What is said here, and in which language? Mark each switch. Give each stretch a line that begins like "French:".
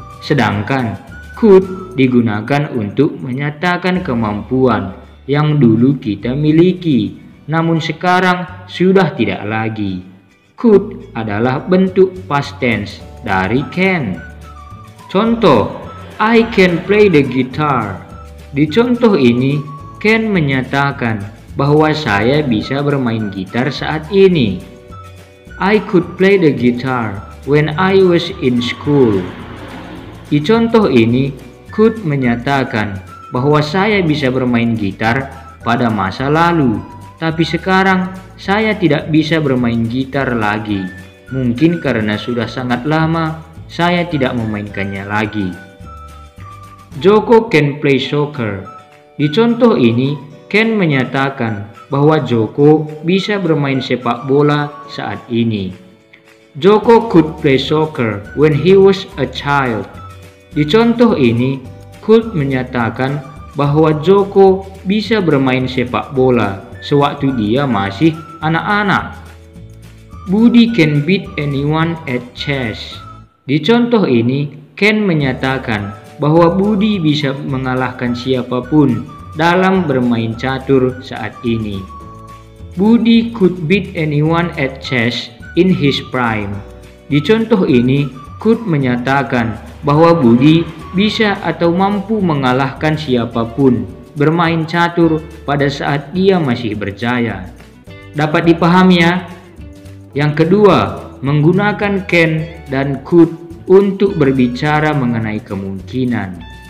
Indonesian: Sedangkan could digunakan untuk menyatakan kemampuan yang dulu kita miliki, namun sekarang sudah tidak lagi. Could adalah bentuk past tense dari can. Contoh,
English: I can play the guitar.
Indonesian: Di contoh ini, can menyatakan bahwa saya bisa bermain gitar saat ini.
English: I could play the guitar when I was in school.
Indonesian: Di contoh ini, could menyatakan bahwa saya bisa bermain gitar pada masa lalu, tapi sekarang saya tidak bisa bermain gitar lagi. Mungkin karena sudah sangat lama saya tidak memainkannya lagi.
English: Joko can play soccer.
Indonesian: Di contoh ini, can menyatakan bahwa Joko bisa bermain sepak bola saat ini.
English: Joko could play soccer when he was a child.
Indonesian: Di contoh ini, could menyatakan bahwa Joko bisa bermain sepak bola sewaktu dia masih anak-anak.
English: Budi can beat anyone at chess.
Indonesian: Di contoh ini, can menyatakan bahwa Budi bisa mengalahkan siapapun dalam bermain catur saat ini.
English: Budi could beat anyone at chess in his prime.
Indonesian: Di contoh ini, could menyatakan bahwa Budi bisa atau mampu mengalahkan siapapun bermain catur pada saat dia masih berjaya. Dapat dipahami ya? Yang kedua, menggunakan can dan could untuk berbicara mengenai kemungkinan.